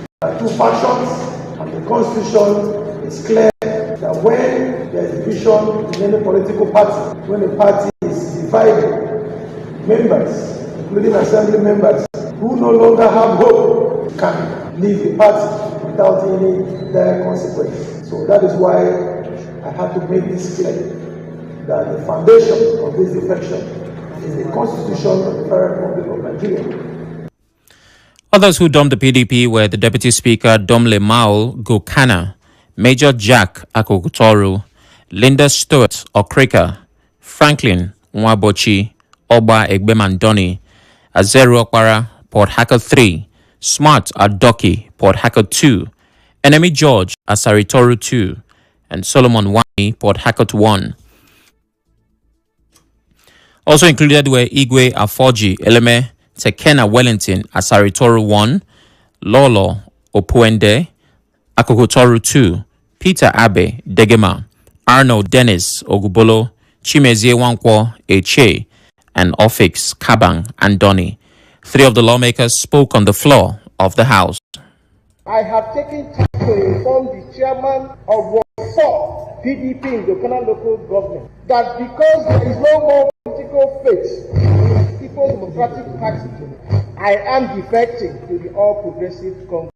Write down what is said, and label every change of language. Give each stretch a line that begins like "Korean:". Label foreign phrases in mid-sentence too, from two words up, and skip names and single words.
English: There are two factions, and the Constitution is clear that when there is division in any political party, when a party is divided, members, including assembly members, who no longer have hope, can leave the party without any dire consequence. So that is why I have to make this clear, that the foundation of this defection is the Constitution of the Federal Republic of Nigeria. Others who dumped the PDP were the Deputy Speaker Domle Maul Gokana, Major Jack Akokutoru, Linda Stewart Okrika, Franklin Nwabochi, Oba Egbemandoni, Azeru Okpara, Port Harcourt 3, Smart Adoki, Port Harcourt 2, Enemy George Asaritoru 2, and Solomon Wani, Port Harcourt 1. Also included were Igwe Afoji Eleme, Tekena Wellington Asaritoru 1, Lolo Opuende, Akokotoru 2, Peter Abe Degema, Arnold Dennis Ogubolo, Chimezie Wankwo Eche, and Ofix Kabang Andoni. 3 of the lawmakers spoke on the floor of the House. I have taken time to inform the chairman of Ward 4 PDP in the local government that because there is no more political faith in the People's Democratic Party, I am defecting to the All Progressive Congress.